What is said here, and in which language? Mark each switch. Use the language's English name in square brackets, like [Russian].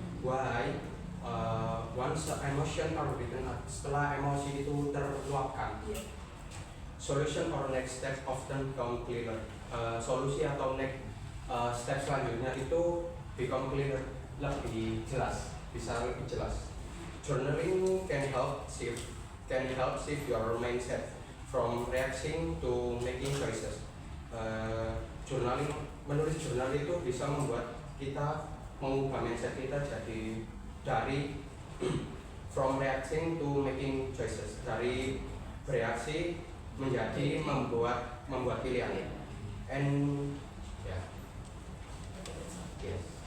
[English] Why? Once emotion are written, [Indonesian] setelah emosi itu terluapkan, [English] solution or next step often become clearer. [Indonesian] Solusi atau [English] next step [Indonesian] selanjutnya itu [English] become clear, [Indonesian] lebih jelas, bisa lebih jelas. [English] Journaling can help shift your mindset from reacting to making choices. [Indonesian] Menulis jurnal itu bisa membuat kita mengubah mindset kita jadi dari [English] from reacting to making choices, [Indonesian] dari bereaksi menjadi membuat pilihan. [English] And yeah, yes.